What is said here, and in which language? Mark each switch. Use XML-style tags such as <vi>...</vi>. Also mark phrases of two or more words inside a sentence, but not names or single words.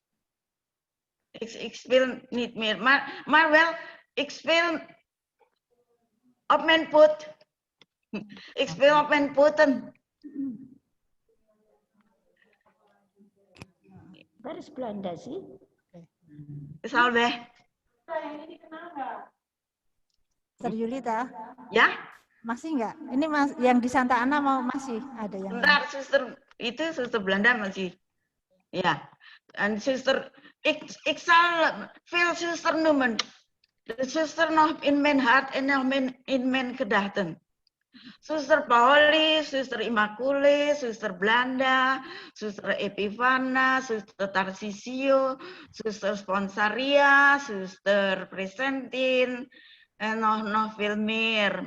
<nl>Ik speel niet meer, maar wel, ik speel op mijn poot. Ik speel op mijn poten. Waar is</nl> <id>Belanda sih?</id> <nl>Is al weg.</nl> <en>Sister Yulita,</en> <id>Ya? masih nggak? Ini yang di Santa Ana mau masih ada yang? Bentar, suster Belanda masih.</id> <nl>Ja. En zuster, ik zal veel zuster noemen. De zuster nog in mijn hart en nog in mijn gedachten. Zuster Pauli, zuster Immaculée, zuster Belanda, zuster Epifana, zuster Tarsisio, zuster Sponsaria, zuster Presentin en nog veel meer.</nl>